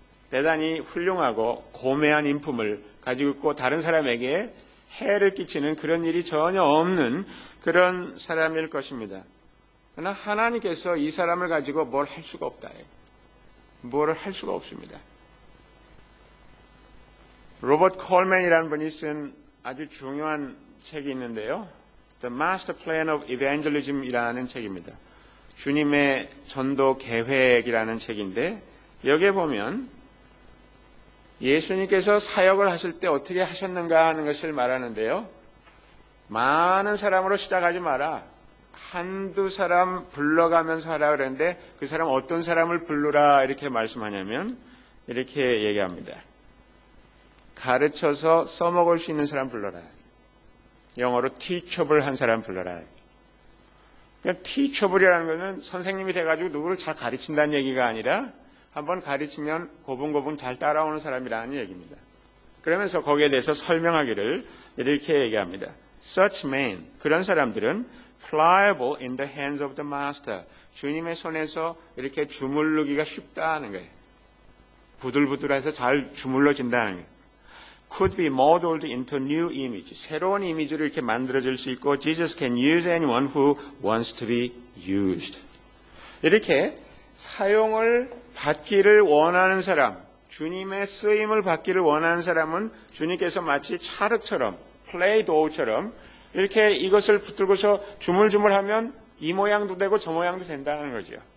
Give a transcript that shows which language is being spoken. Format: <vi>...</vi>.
<ko>대단히 훌륭하고 고매한 인품을 가지고 있고 다른 사람에게 해를 끼치는 그런 일이 전혀 없는 그런 사람일 것입니다. 그러나 하나님께서 이 사람을 가지고 뭘 할 수가 없다. 뭐를 할 수가 없습니다. 로버트 콜맨이라는 분이 쓴 아주 중요한 책이 있는데요. The Master Plan of Evangelism이라는 책입니다. 주님의 전도 계획이라는 책인데 여기에 보면 예수님께서 사역을 하실 때 어떻게 하셨는가 하는 것을 말하는데요. 많은 사람으로 시작하지 마라. 한두 사람 불러가면서 하라 그랬는데 그 사람 어떤 사람을 부르라 이렇게 말씀하냐면 이렇게 얘기합니다. 가르쳐서 써먹을 수 있는 사람 불러라. 영어로 teachable 한 사람 불러라. 그러니까 teachable이라는 것은 선생님이 돼가지고 누구를 잘 가르친다는 얘기가 아니라 한번 가르치면 고분고분 잘 따라오는 사람이라는 얘기입니다. 그러면서 거기에 대해서 설명하기를 이렇게 얘기합니다.</ko> <en>Such men,</en> <ko>그런 사람들은</ko> <en>pliable in the hands of the master.</en> <ko>주님의 손에서 이렇게 주물르기가 쉽다는 거예요. 부들부들해서 잘 주물러진다는 거예요.</ko> <en>Could be molded into new image.</en> <ko>새로운 이미지를 이렇게 만들어질 수 있고</ko> <en>Jesus can use anyone who wants to be used.</en> <ko>이렇게 사용을 받기를 원하는 사람, 주님의 쓰임을 받기를 원하는 사람은 주님께서 마치 찰흙처럼 플레이 도우처럼 이렇게 이것을 붙들고서 주물주물하면 이 모양도 되고 저 모양도 된다는 거죠.</ko>